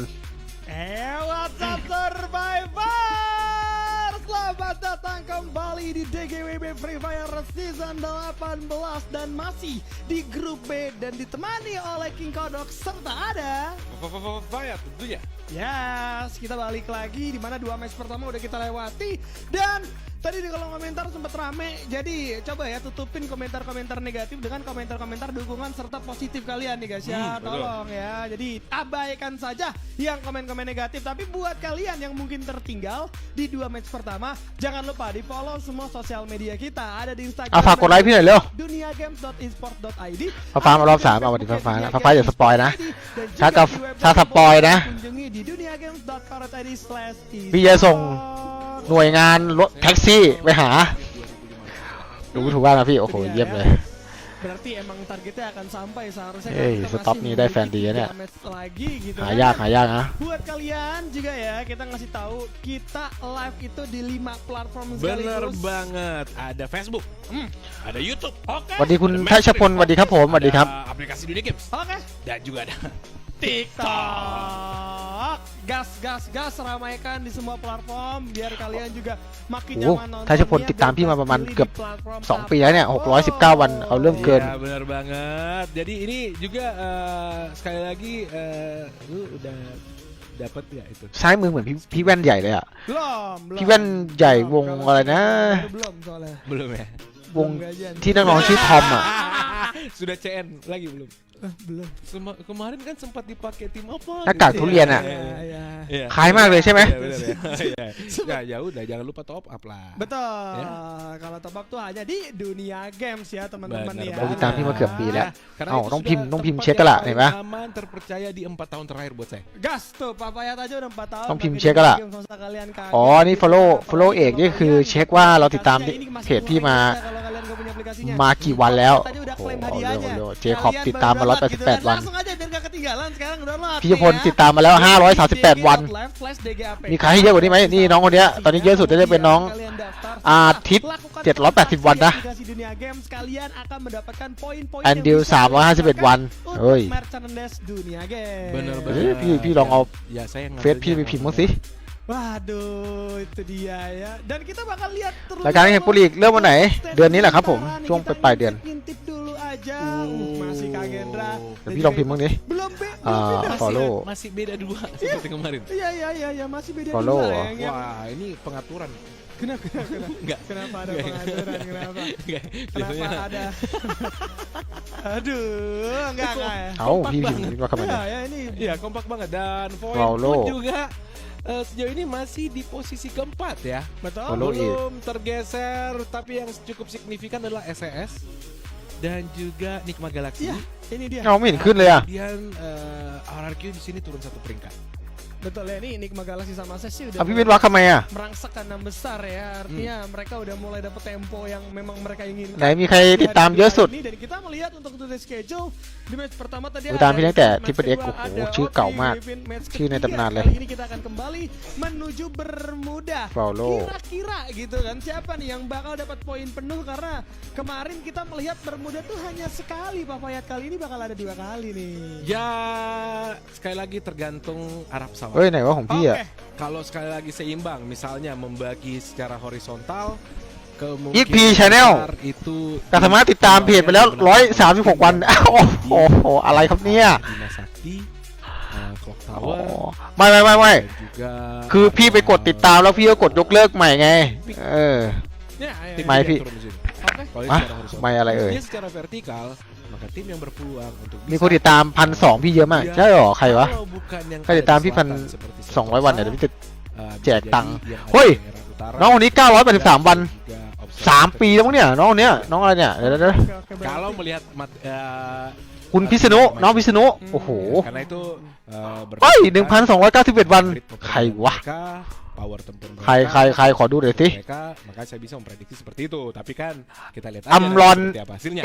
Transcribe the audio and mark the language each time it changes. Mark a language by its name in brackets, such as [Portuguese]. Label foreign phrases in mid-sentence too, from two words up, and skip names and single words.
[Indonesian] WhatsApp Survivor, selamat datang kembali di DGWB Free Fire Season 18 dan masih di grup B dan ditemani oleh King Kodok serta ada Fire tentunya. Yes, kita balik lagi di mana 2 match pertama udah kita lewati dan tadi di kolom komentar sempat rame. Jadi coba ya tutupin komentar-komentar negatif dengan komentar-komentar dukungan serta positif kalian nih guys ya. Tolong ya. Jadi abaikan saja yang komen-komen negatif. Tapi buat kalian yang mungkin tertinggal di 2 match pertama, jangan lupa di follow semua sosial media kita. Ada di Instagram [Thai] เอาฝากกดไลค์พี่หน่อยเร็ว [Indonesian] duniagames.esport.id [Thai] ฟ้ามารอบ3เอาวันนี้ฟ้าอย่าสปอยนะถ้าสปอยนะ [Indonesian] kunjungi di duniagames.co.id/esport [Thai] พี่จะส่งหน่วยงานรถแท็กซี่ไปหาดูถูกว่านะพี่โอ้โหเยี่ยมเลย [Indonesian] Berarti emang targetnya akan sampai seharusnya kita stop masih nih [Thai] ได้แฟนดี [Indonesian] memiliki [Thai] เนี่ย [Indonesian] 3 match lagi gitu [Thai] หายากนะ [Indonesian] Buat kalian juga ya kita ngasih tahu kita live itu di 5 platform Bener sekaligus. banget. Ada Facebook, ada YouTube, [Thai] สวัสดีคุณทัชพลสวัสดีครับผมสวัสดีครับ [Indonesian] ada aplikasi Dunia Games, Oke. dan juga ada TikTok. Gas ramaikan di semua platform biar kalian juga makin [Thai] โอ้ [Indonesian] nyaman nontonnya. [Thai] ทัชพลติดตามพี่มาประมาณเกือบ2 ปีแล้วเนี่ย619 วันเอาเรื่องเกิน [Indonesian] Iya benar banget. Jadi ini juga sekali lagi lu udah dapat ya itu. [Thai] ซ้ายมือเหมือนพี่แว่นใหญ่เลยอ่ะ [Indonesian] Belum. [Thai] พี่แว่นใหญ่วงอะไรนะ [Indonesian] Belum soalnya. Belum ya? [Thai] วงที่นักร้องชื่อทอมอ่ะ [Indonesian] Sudah CN lagi belum? Belum. Kemarin kan sempat dipakai tim apa? [Thai] หน้ากากทุเรียนอะ [Indonesian] Iya. [Thai] คล้ายมากเลยใช่ไหม [Indonesian] Iya, bener ya. Iya. Ya udah jangan lupa top up lah. Betul. Ya. Kalau tebak tuh hanya di dunia games ya teman-teman Bener ya. [Thai] เราติดตามพี่มาเกือบปีแล้ว [Indonesian] Karena [Thai] เอ้า [Indonesian] itu [Thai] ต้อง [Indonesian] sudah [Thai] พิมพ์ต้องพิมพ์ [Indonesian] tempat [Thai] เช็คกันละ [Indonesian] yang [Thai] เห็นปะ [Indonesian] paling aman terpercaya di 4 tahun terakhir buat saya. Gas tuh Papayat aja udah 4 tahun. [Thai] ต้องพิมพ์ [Indonesian] pakai [Thai] เช็คกันละ [Indonesian] game sama kalian kaget. [Thai] อ๋อ นี่ follow เอกนี่คือเช็คว่าเราติดตามเพจพี่มา [Indonesian] Kalau kalian gak punya aplikasinya. [Thai] มากี่วันแล้ว [Indonesian] Tadi udah [Thai] โอ้ [Indonesian] klaim [Thai] โห [Indonesian] hadiahnya. [Thai] เจคอบ [Indonesian] Kalian [Thai] ติดตามมา [Indonesian] baru download gitu kan. [Thai] 188 วัน [Indonesian] Langsung aja biar gak ketinggalan sekarang download. [Thai] พี่พลติดตามมาแล้ว 538 วัน มีใครให้เยอะกว่านี้ไหมนี่น้องคนเนี้ยตอนนี้เยอะสุดจะเป็นน้องอาทิตย์780 วันนะ แอนดิว351 วันเฮ้ย [Indonesian] Bener [Thai] เฮ้ยพี่ลองเอา [Indonesian] Ya saya [Thai] เฟซพี่ไปพิมพ์มั้างสิ [Indonesian] Waduh, itu dia ya. Dan kita bakal lihat terus. [Thai] รายการนี้เห็นปุริกเริ่มวันไหน เดือนนี้แหละครับผมช่วงปลายเดือน [Indonesian] Ngintip dulu aja. Masih Kagendra. [Thai] เดี๋ยวพี่ลองพิมพ์บ้างดิ [Indonesian] Belum follow masih beda 2 seperti kemarin. Iya, masih beda Follow. dua sayangnya. Wah, ini pengaturan. Kenapa? Enggak. Kenapa ada pengaturan? Kenapa? Enggak, Kenapa biasanya ada? Aduh, enggak ya. [Thai] เอาพี่พิมพ์มาคำนี้ [Indonesian] Ya, ini Iya, kompak banget dan poin Follow. pun juga sejauh ini masih di posisi keempat ya. betul. Follow. Belum tergeser, tapi yang cukup signifikan adalah SES dan juga Nikma Galaxy. Iya, ini dia. [Thai] เอาไม่เห็นขึ้นเลยอ่ะ [Indonesian] Kemudian RRQ di sini turun 1 peringkat. Betul ya, ini Enigma Galaxy sama Sesi udah [Thai] เอาพี่เว้นว่าทำไมอ่ะ [Indonesian] merangsek ke 6 besar ya. Artinya mereka udah mulai dapet tempo yang memang mereka inginkan. [Thai] ไหนมีใครติดตามเยอะสุด [Indonesian] Ini, dan kita melihat untuk [English] the schedule [Indonesian] di match pertama tadi [Thai] ติดตามพี่ตั้งแต่ [Indonesian] match Triple X kedua [Thai] โอ้โห [Indonesian] ada [Thai] ชื่อเก่ามาก [Indonesian] Ovi, match [Thai] ชื่อใน [Indonesian] ketiga [Thai] ตำนานเลย [Indonesian] kali ini kita akan kembali menuju Bermuda. Follow. Kira-kira gitu kan siapa nih yang bakal dapat poin penuh karena kemarin kita melihat Bermuda tuh hanya sekali Papayat, kali ini bakal ada 2 kali nih. Ya, sekali lagi tergantung Arab [Thai] เฮ้ย [Indonesian] Saudi. [Thai] ไหนว่าของพี่อ่ะ [Indonesian] Oke. Kalau sekali lagi seimbang, misalnya membagi secara horizontal, kemungkinan XP Channel besar itu [Thai] แต่สามารถติดตามเพจไปแล้ว 136 วัน อ้าวโอ้โห อะไรครับเนี่ย [Indonesian] Bima Sakti, Clock [Thai] อ๋อ [Indonesian] Tower, [Thai] ไม่ [Indonesian] dan juga [Thai] คือพี่ไปกดติดตามแล้วพี่ก็กดยกเลิกใหม่ไง เออ [Indonesian] Ya, tim Mai, yang Pi. turun di sini. Oke. Kalau ini [Thai] อ่ะ [Indonesian] secara horizontal. [Thai] ไม่อะไรเอ่ย [Indonesian] Dia secara vertikal, maka tim yang berpeluang untuk [Thai] มีคนติดตาม 1,200 พี่เยอะมาก ใช่หรอ ใครวะ [Indonesian] kalau bukan yang [Thai] ใครติดตามพี่ [Indonesian] ada di selatan seperti [Thai] 200 วันเนี่ยเดี๋ยวพี่จะ แจก [Indonesian] bisa [Thai] ตังค์ [Indonesian] jadi yang ada [Thai] เฮ้ย [Indonesian] di daerah utara, [Thai] น้องคนนี้ 983 วัน [Indonesian] juga observasi [Thai] 3 ปีแล้วมั้งเนี่ย น้องคนเนี้ย น้องอะไรเนี่ย เดี๋ยว [Indonesian] oke, oke, Kalau berarti- melihat [Thai] คุณพิษณุน้องพิษณุโอ้โห [Indonesian] karena itu [Thai] เฮ้ย 1,291 วัน ใครวะ [Indonesian] power tempur [Thai] ใครขอดูหน่อยสิ [Indonesian] mereka, maka saya bisa memprediksi seperti itu. Tapi kan kita lihat Amlon seperti apa hasilnya.